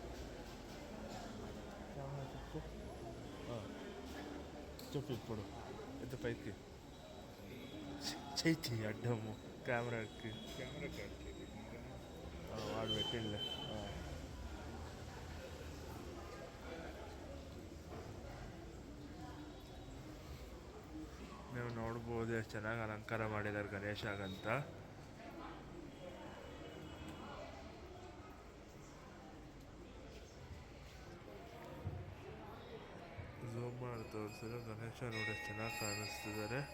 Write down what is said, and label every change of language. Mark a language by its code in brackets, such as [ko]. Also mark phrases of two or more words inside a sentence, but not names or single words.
[te] కెమెరా చెప్పు, చెప్పు ఇప్పుడు ఎంత పైకి చెయ్యి అడ్డము కెమెరాకి. వాడు పెట్టిండే. [kn] ನೀವು ನೋಡ್ಬೋದು ಎಷ್ಟು ಚೆನ್ನಾಗಿ ಅಲಂಕಾರ ಮಾಡಿದ್ದಾರೆ ಗಣೇಶಗಂತ. ಝೂಮ್ ಮಾಡಿ ತೋರಿಸಿದ್ರೆ ಗಣೇಶ ನೋಡಿ ಎಷ್ಟು ಚೆನ್ನಾಗಿ ಕಾಣಿಸ್ತಿದ್ದಾರೆ.